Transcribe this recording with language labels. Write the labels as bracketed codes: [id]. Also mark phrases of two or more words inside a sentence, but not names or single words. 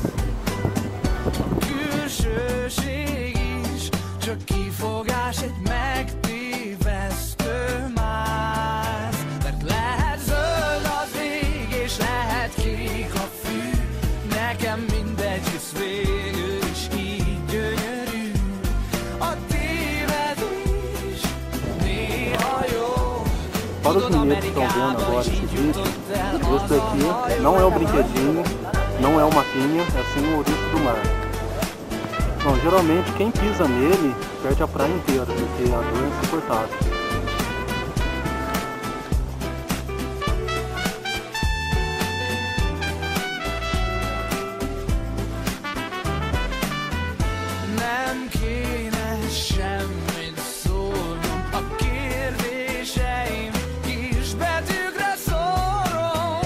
[hu] A külsőség is csak kifogás, egy megtévesztő mász. Mert lehet zöld az ég, és lehet kék a fű, nekem mindegy, hisz végül is így gyönyörű. A tévedés néha jó. [pt] Para os meninos que estão vendo agora esse vídeo, esse daqui não é um brinquedinho, não é uma pinha, é sim um ouriço do mar. Bom, geralmente quem pisa nele perde a praia inteira, porque a dor é insuportável. [hu] Nem kéne semmit szólnom, a kérdéseim kisbetűkre szórom.